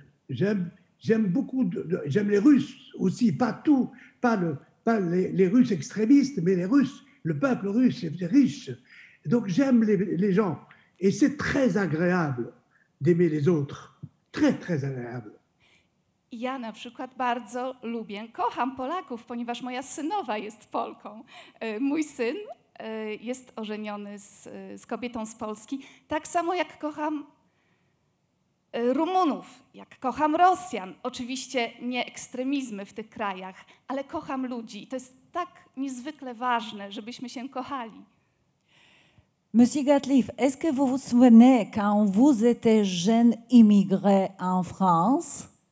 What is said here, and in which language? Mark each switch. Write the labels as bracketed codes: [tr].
[fr] J'aime beaucoup, j'aime les Russes aussi, pas tout, pas les Russes extrémistes, mais les Russes, le peuple russe est riche. Donc j'aime les gens. Et c'est très agréable d'aimer les autres. Très, très agréable. [pl] ja na przykład bardzo lubię, kocham Polaków, ponieważ moja synowa jest Polką. Mój syn jest ożeniony z kobietą z Polski, tak samo jak kocham Rumunów, jak kocham Rosjan. Oczywiście nie ekstremizmy w tych krajach, ale kocham ludzi. To jest tak niezwykle ważne, żebyśmy się kochali. [fr] Monsieur Gatliff, est-ce que vous vous souvenez quand vous étiez jeune immigré en France?